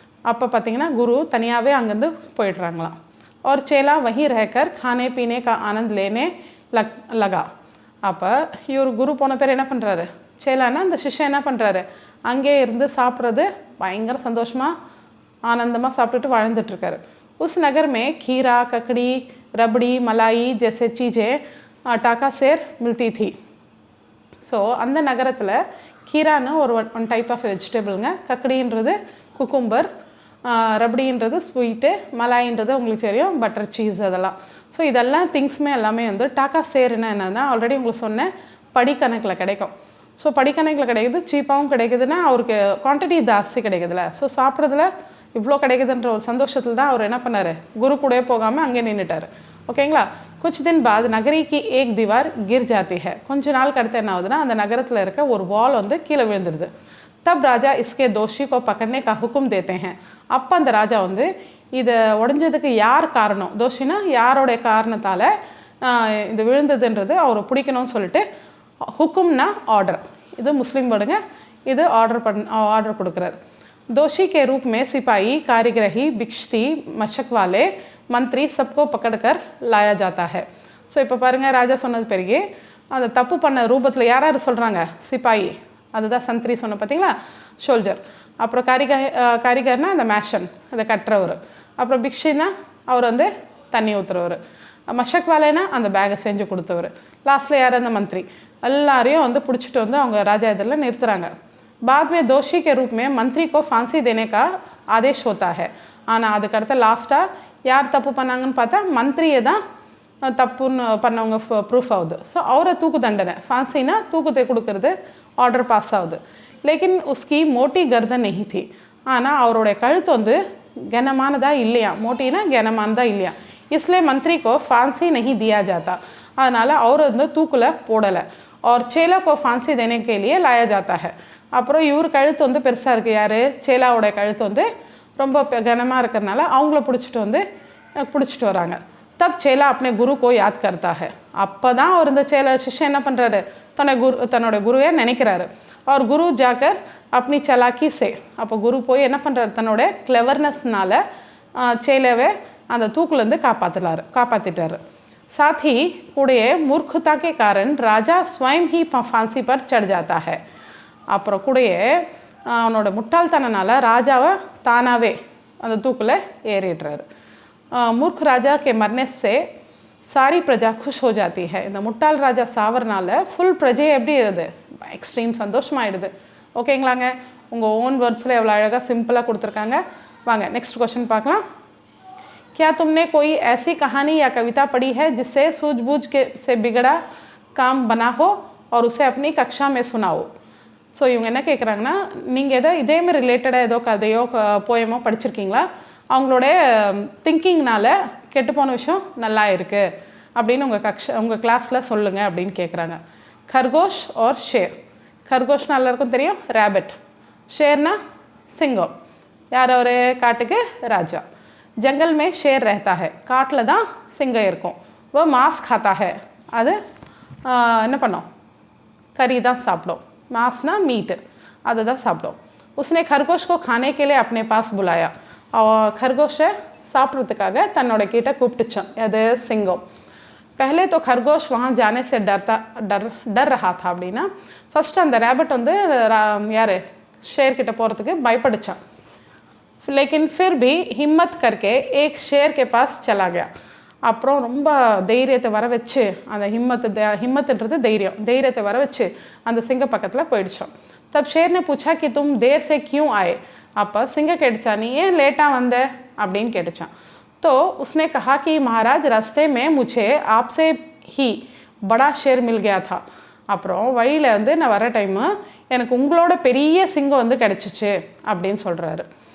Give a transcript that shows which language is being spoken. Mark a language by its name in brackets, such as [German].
[Tamil] அப்போ பார்த்தீங்கன்னா குரு தனியாகவே அங்கேருந்து போயிடுறாங்களாம். [Hindi] और चेला वहीं रहकर खाने पीने का आनंद लेने लगा. [Tamil] அப்போ இவர் குரு போன பேர் என்ன பண்ணுறாரு, சேலானா அந்த சிஷ்யன் என்ன பண்ணுறாரு, அங்கே இருந்து சாப்பிட்றது பயங்கர சந்தோஷமாக ஆனந்தமாக சாப்பிட்டுட்டு வாழ்ந்துட்டுருக்காரு. [Hindi] उस नगर में खीरा, ककड़ी, रबड़ी, मलाई जैसे चीज़ें टाका सेर मिलती थी. [Tamil] ஸோ அந்த நகரத்தில் கீரான்னு ஒரு one type of வெஜிடபிளுங்க, கக்கடின்றது cucumber, ரபடின்றது sweet, மலாயின்றது உங்களுக்கு தெரியும் பட்டர் சீஸ் அதெல்லாம். ஸோ இதெல்லாம் திங்ஸுமே எல்லாமே வந்து டாக்கா சேருன்னா என்னென்னா, ஆல்ரெடி உங்களுக்கு சொன்னேன் படிக்கணக்கில் கிடைக்கும். ஸோ படிக்கணக்கில் கிடைக்குது, சீப்பாகவும் கிடைக்குதுன்னா அவருக்கு குவான்டிட்டி ஜாஸ்தி கிடைக்குதுல்ல. ஸோ சாப்பிட்றதுல இவ்வளோ கிடைக்குதுன்ற ஒரு சந்தோஷத்தில் தான் அவர் என்ன பண்ணார், குரு கூட போகாமல் அங்கே நின்றுட்டார். ஓகேங்களா? [Hindi] कुछ दिन बाद नगरी की एक दीवार गिर जाती है. [Tamil] கொஞ்ச நாளுக்கு அடுத்து என்ன ஆகுதுன்னா, அந்த நகரத்தில் இருக்க ஒரு வால் வந்து கீழே விழுந்துடுது. [Hindi] तब राजा इसके दोषी को पकड़ने का हुक्म देते हैं. [Tamil] அப்போ அந்த ராஜா வந்து இதை உடஞ்சதுக்கு யார் காரணம், தோஷினா யாரோடைய காரணத்தால் இது விழுந்ததுன்றது அவரை பிடிக்கணும்னு சொல்லிட்டு, ஹுக்கும்னா ஆர்டர், இது முஸ்லீம் வேர்டுங்க, இது ஆர்டர் கொடுக்குறாரு. [Hindi] दोषी के रूप में सिपाही, कारीगरही, भिक्षती, मशक वाले, मंत्री सबको पकड़कर लाया जाता है. [Tamil] ஸோ இப்போ பாருங்கள், ராஜா சொன்னது பிறகு அந்த தப்பு பண்ண ரூபத்தில் யார் யார் சொல்கிறாங்க, சிப்பாயி, அதுதான் சந்திரி சொன்ன பார்த்தீங்களா, ஷோல்ஜர். அப்புறம் காரிகர்னா அந்த மேஷன், அதை கட்டுறவர். அப்புறம் பிக்ஷினா அவர் வந்து தண்ணி ஊற்றுறவர். மஷக் வாலேனா அந்த பேகை செஞ்சு கொடுத்தவர். லாஸ்ட்டில் யார், அந்த மந்திரி. எல்லாரையும் வந்து பிடிச்சிட்டு வந்து அவங்க ராஜா இதில் நிறுத்துகிறாங்க. [Hindi] बाद में दोषी के रूप में मंत्री को फांसी देने का आदेश होता है. [Tamil] ஆனால் அதுக்கடுத்த லாஸ்ட்டாக யார் தப்பு பண்ணாங்கன்னு பார்த்தா மந்திரியை தான் தப்புன்னு பண்ணவங்க ப்ரூஃப் ஆகுது. ஸோ அவரை தூக்கு தண்டனை, ஃபான்சினா தூக்கத்தை கொடுக்கறது ஆர்டர் பாஸ் ஆகுது. [Hindi] லேக்கின் உஸ்கி மோட்டி கர்தன் நஹி थी. [Tamil] ஆனால் அவருடைய கழுத்து வந்து கனமானதாக இல்லையா, மோட்டினா கனமானதாக இல்லையா, [Hindi] इसलिए मंत्री को फांसी नहीं दिया जाता. [Tamil] அதனால் அவர் வந்து தூக்கில் போடலை. [Hindi] और चेला को फांसी देने के लिए लाया जाता है. [Tamil] அப்புறம் இவர் கழுத்து வந்து பெருசாக இருக்குது, யார், சேலாவோடைய கழுத்து வந்து ரொம்ப கனமாக இருக்கிறதுனால அவங்கள பிடிச்சிட்டு வராங்க. [Hindi] தப் சேலா अपने गुरु को याद करता है. [Tamil] அப்போ தான் அவர் இந்த சிஷ்யன் என்ன பண்ணுறாரு, தன்னோட குருவை நினைக்கிறாரு. அவர் குரு ஜாக்கர் [Hindi] अपनी चालाकी से, [Tamil] அப்போ குரு போய் என்ன பண்ணுறாரு, தன்னோட கிளவர்னஸ்னால சேலாவை அந்த தூக்குலேருந்து காப்பாற்றிட்டாரு. [Hindi] साथ ही கூடிய मूर्खता के कारण राजा स्वयं ही फांसी पर चढ़ जाता है. [Tamil] அப்புறம் கூடிய அவனோட முட்டாள்தனனால ராஜாவை தானாகவே அந்த தூக்கில் ஏறிடுறாரு. [Hindi] मूर्ख राजा के मरने से सारी प्रजा खुश हो जाती है. [Tamil] இந்த முட்டாள் ராஜா சாவறனால ஃபுல் பிரஜை எப்படி இது எக்ஸ்ட்ரீம் சந்தோஷமாயிடுது. ஓகேங்களாங்க, உங்கள் ஓன் வேர்ட்ஸில் எவ்வளோ அழகாக சிம்பிளாக கொடுத்துருக்காங்க. வாங்க நெக்ஸ்ட் क्वेश्चन பார்க்கலாம். [Hindi] क्या तुमने कोई ऐसी कहानी या कविता पढ़ी है जिससे सूझबूझ से बिगड़ा काम बना हो और उसे अपनी कक्षा में सुनाओ. [Tamil] ஸோ இவங்க என்ன கேட்குறாங்கன்னா, நீங்கள் இதேமாதிரி ரிலேட்டடாக ஏதோ கதையோ போயமோ படிச்சிருக்கீங்களா, அவங்களோட திங்கிங்னால் கெட்டுப்போன விஷயம் நல்லா இருக்குது அப்படின்னு உங்கள் கிளாஸில் சொல்லுங்கள் அப்படின்னு கேட்குறாங்க. [Hindi] खरगोश और शेर. खरगोशना [Tamil] எல்லாருக்கும் தெரியும், ரேபிட். ஷேர்னா சிங்கம். யார் அவர், காட்டுக்கு ராஜா. [Hindi] जंगल में शेर रहता है, [Tamil] காட்டில் தான் சிங்கம் இருக்கும். [Hindi] वो मांस खाता है, [Tamil] அது என்ன பண்ணோம், கறி தான் சாப்பிடும். मांसना मीट, அது தான் சாப்பிடும். [Hindi] उसने खरगोश को खाने के लिए अपने पास बुलाया. [Tamil] खरगोशை சாப்பிட்றதுக்காக தன்னோட கிட்ட கூப்பிட்டுச்சான் அது சிங்கம். [Hindi] पहले तो खरगोश वहाँ जाने से डर रहा था. [Tamil] அப்படின்னா ஃபஸ்ட்டு அந்த ரேபிட் யார் ஷேர்கிட்ட போகிறதுக்கு பயப்படுச்சான். [Hindi] लेकिन फिर भी हिम्मत करके एक शेर के पास चला गया. [Tamil] அப்புறம் ரொம்ப தைரியத்தை வர வச்சு, அந்த हिम्मतன்றது தைரியத்தை வர வச்சு அந்த சிங்க பக்கத்தில் போயிடுச்சோம். [Hindi] तब शेर ने पूछा कि तुम देर से क्यों आए. [Tamil] அப்போ சிங்கம் கேட்டுச்சா, நீ ஏன் லேட்டாக வந்த அப்படின்னு கேட்டுச்சான். [Hindi] तो उसने कहा कि महाराज रास्ते में मुझे आपसे ही बड़ा शेर मिल गया था. [Tamil] அப்புறம் வழியில் நான் வர டைமு எனக்கு உங்களோட பெரிய சிங்கம் கிடச்சிச்சு அப்படின்னு சொல்கிறாரு.